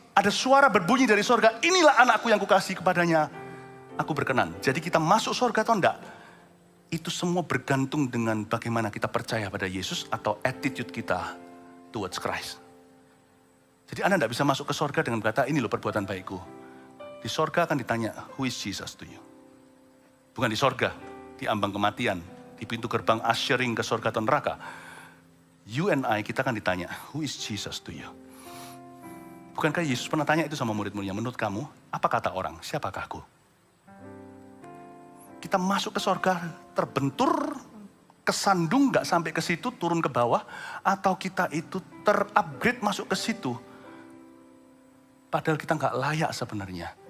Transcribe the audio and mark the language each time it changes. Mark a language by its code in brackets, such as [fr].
[id] Ada suara berbunyi dari sorga, inilah anakku yang kukasihi, kepadanya aku berkenan. Jadi kita masuk sorga atau enggak, itu semua bergantung dengan bagaimana kita percaya pada Yesus atau attitude kita [en] towards Christ. [id] Jadi Anda enggak bisa masuk ke sorga dengan berkata, ini loh perbuatan baikku. Di sorga akan ditanya, [en] who is Jesus to you? [id] Bukan di sorga, di ambang kematian, di pintu gerbang ushering ke sorga atau neraka. [en] You and I, [id] kita akan ditanya, [en] who is Jesus to you? [id] Bukankah Yesus pernah tanya itu sama murid-muridnya, menurut kamu, apa kata orang, siapakah aku? Kita masuk ke sorga, terbentur, kesandung, gak sampai ke situ, turun ke bawah, atau kita itu terupgrade masuk ke situ, padahal kita gak layak sebenarnya.